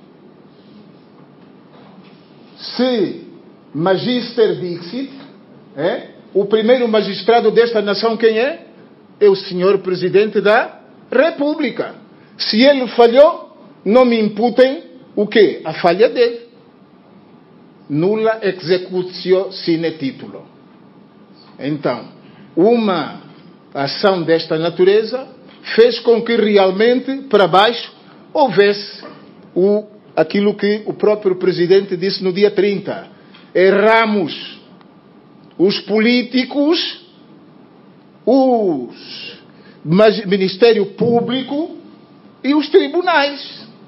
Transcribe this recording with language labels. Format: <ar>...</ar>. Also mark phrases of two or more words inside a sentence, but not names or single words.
<la>Se Magister Dixit,</la> <pt>o primeiro magistrado desta nação, quem é? É o Senhor Presidente da República. Se ele falhou, não me imputem o quê? A falha dele.</pt> <la>Nulla executio sine titulo.</la> <pt>Então, uma ação desta natureza fez com que realmente, para baixo, houvesse aquilo que o próprio Presidente disse no dia 30. Erramos. Os políticos, o Ministério Público e os tribunais.</pt>